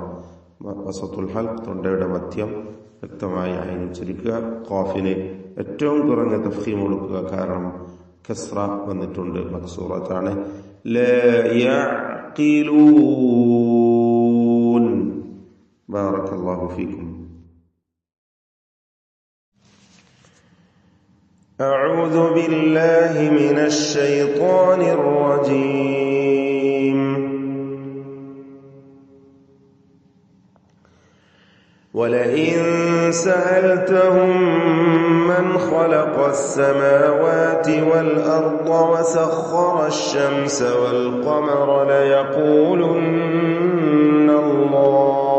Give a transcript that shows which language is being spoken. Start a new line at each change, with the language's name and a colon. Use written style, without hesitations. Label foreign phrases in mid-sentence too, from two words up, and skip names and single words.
Arabic: وسط الحلق
Malayalam: തൊണ്ടയുടെ മധ്യം വ്യക്തമായി ഐൻ ഉച്ചരിക്കുക. ഖാഫിന് ഏറ്റവും കുറഞ്ഞ തഫ്ഖീം കൊടുക്കുക, കാരണം കസ്റ വന്നിട്ടുണ്ട്, മക്സൂറത്താണ്.
Arabic: لا يعقلون. بارك الله فيكم. أعوذ بالله من الشيطان الرجيم. ولئن سألتهم من خلق السماوات والأرض وسخر الشمس والقمر ليقولن الله.